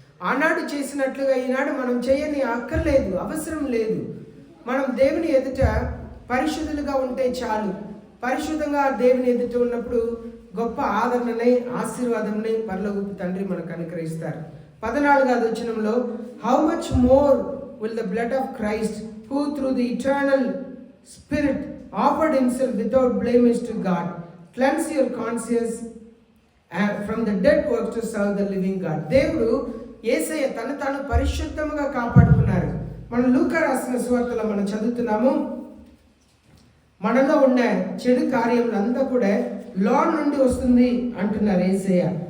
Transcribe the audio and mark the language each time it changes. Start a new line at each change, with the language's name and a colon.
Telugu: ఆనాడు చేసినట్లుగా ఈనాడు మనం చేయని అక్కర్లేదు, అవసరం లేదు. మనం దేవుని ఎదుట పరిశుద్ధులుగా ఉంటే చాలు. పరిశుద్ధంగా దేవుని ఎదుట ఉన్నప్పుడు గొప్ప ఆదరణని, ఆశీర్వాదంని పరలోకపు తండ్రి మనకు అనుగ్రహిస్తారు. 14వ వచనంలో
English: How much more will the blood of Christ, who through the eternal Spirit offered himself without blemish to God, cleanse your conscience from the dead works to serve the living God.
Telugu: దేవుడు యేసయ్య తను తాను పరిశుద్ధముగా కాపాడుకున్నారు. మనం లూకా రాసిన సువార్తలో మనం చదువుతున్నాము, మనలో ఉన్న చెడు కార్యములంతా కూడా లోన్ నుండి వస్తుంది అంటున్నారు యేసయ్య.